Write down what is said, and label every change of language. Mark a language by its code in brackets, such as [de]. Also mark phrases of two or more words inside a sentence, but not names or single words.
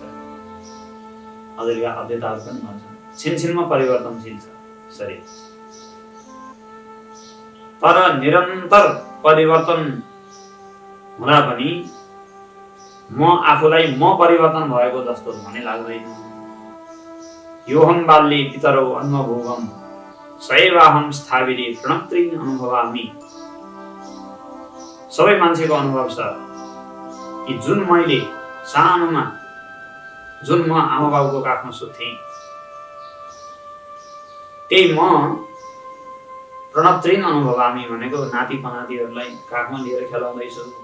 [ne] अहिलेका अध्येताहरू पनि भन्छन् छिनछिनमा परिवर्तनशील छ शरीर। तर निरन्तर परिवर्तन हुँदा पनि म आफूलाई म परिवर्तन भएको जस्तो भने लाग्दैन। [sa] योहम बाल्ये पितरौ अन्वभूवम सैवाहम स्थाविरे प्रणत्रीन अनुभवामि। [ne] सबै मान्छेको अनुभव छ कि जुन मैले सानोमा जुन म आमा बाबुको काखमा सुत्थेँ, त्यही म प्रणतृण अनुभव हामी भनेको नाति पनातिहरूलाई काखमा लिएर खेलाउँदैछु।